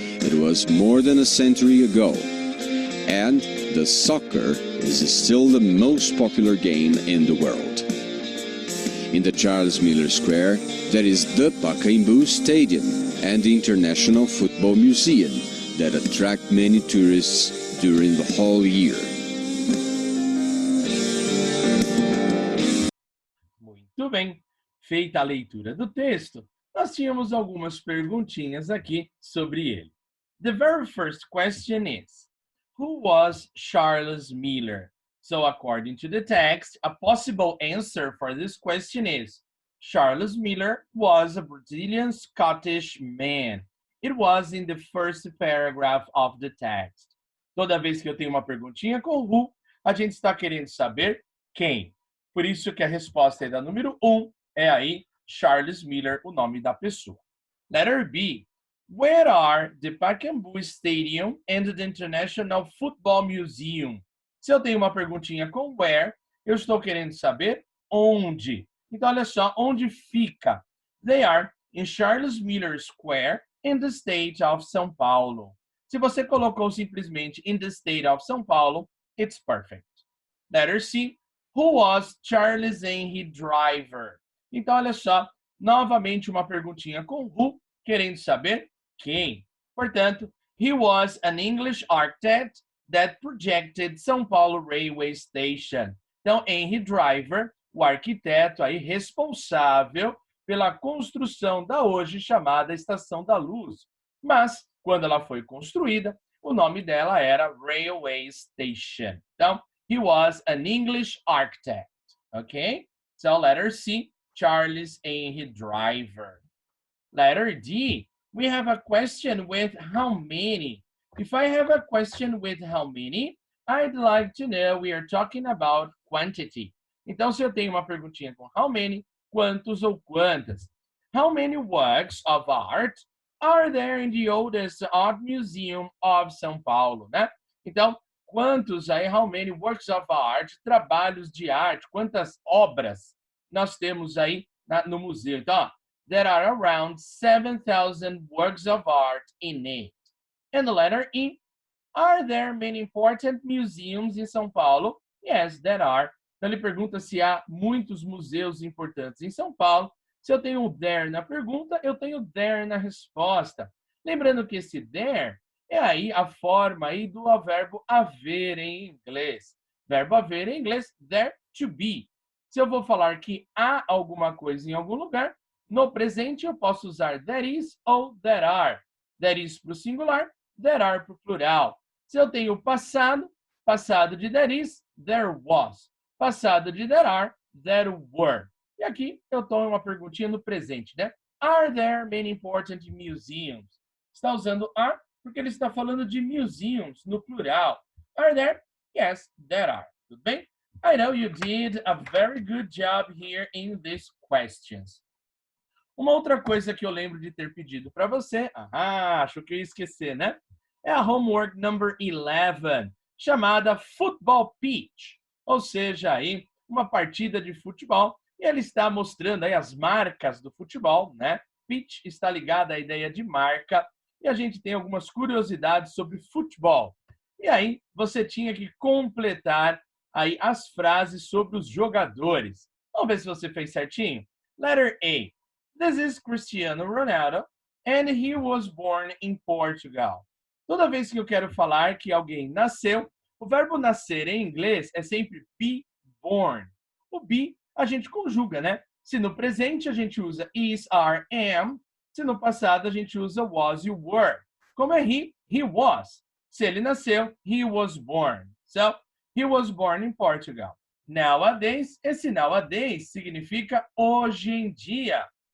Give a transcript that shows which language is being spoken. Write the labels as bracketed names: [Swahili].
[English] It was more than a century ago, and the soccer is still the most popular game in the world. In the Charles Miller Square, there is the Pacaembu Stadium and the International Football Museum that attract many tourists during the whole year. [Portuguese] Muito bem, feita a leitura do texto, nós tínhamos algumas perguntinhas aqui sobre ele. [English] The very first question is, who was Charles Miller? So according to the text, a possible answer for this question is, Charles Miller was a Brazilian Scottish man. It was in the first paragraph of the text. [Portuguese] Toda vez que eu tenho uma perguntinha com who, a gente está querendo saber quem. Por isso que a resposta aí da número 1 é aí Charles Miller, o nome da pessoa. [English] Letter B. Where are the Pacaembu Stadium and the International Football Museum? [Portuguese] Se eu tenho uma perguntinha com where, eu estou querendo saber onde. Então, olha só, onde fica? [English] They are in Charles Miller Square in the state of São Paulo. [Portuguese] Se você colocou simplesmente [English] in the state of São Paulo, it's perfect. Letter C. Who was Charles Henry Driver? [Portuguese] Então, olha só, novamente uma perguntinha com who, querendo saber quem. [English] Portanto, he was an English architect that projected São Paulo Railway Station. [Portuguese] Então, Henry Driver, o arquiteto aí responsável pela construção da hoje chamada Estação da Luz. Mas, quando ela foi construída, o nome dela era Railway Station. [English] Então, he was an English architect. Okay? So, letter C, Charles Henry Driver. Letter D, we have a question with how many. If I have a question with how many, I'd like to know we are talking about quantity. [Portuguese] Então, se eu tenho uma perguntinha com how many, quantos ou quantas? [English] How many works of art are there in the oldest art museum of São Paulo, né? [Portuguese] Então, quantos aí, [English] how many works of art, [Portuguese] trabalhos de arte, quantas obras nós temos aí no museu? [English] Então, there are around 7,000 works of art in it. And the letter E, are there many important museums in São Paulo? Yes, there are. [Portuguese] Então, ele pergunta se há muitos museus importantes em São Paulo. Se eu tenho o there na pergunta, eu tenho there na resposta. Lembrando que esse there é aí a forma aí do verbo haver em inglês. Verbo haver em inglês, there to be. Se eu vou falar que há alguma coisa em algum lugar, no presente eu posso usar there is ou there are. There is para o singular, there are para o plural. Se eu tenho passado, passado de there is, there was. Passado de there are, there were. E aqui eu estou em uma perguntinha no presente, né? Are there many important museums? Está usando are porque ele está falando de museums no plural. [English] Are there? Yes, there are. [Portuguese] Tudo bem? [English] I know you did a very good job here in these questions. [Portuguese] Uma outra coisa que eu lembro de ter pedido para você, acho que eu ia esquecer, né? É a homework number 11, chamada Football Pitch. Ou seja, aí uma partida de futebol, e ele está mostrando aí as marcas do futebol, né? Pitch está ligada à ideia de marca, e a gente tem algumas curiosidades sobre futebol. E aí você tinha que completar aí as frases sobre os jogadores. Vamos ver se você fez certinho? [English] Letter A. This is Cristiano Ronaldo, and he was born in Portugal. [Portuguese] Toda vez que eu quero falar que alguém nasceu, o verbo nascer em inglês é sempre be born. O be a gente conjuga, né? Se no presente a gente usa is, are, am. Se no passado a gente usa was e were. Como é he was. Se ele nasceu, [English] he was born. So, he was born in Portugal. [Portuguese] Nowadays, esse nowadays significa hoje em dia.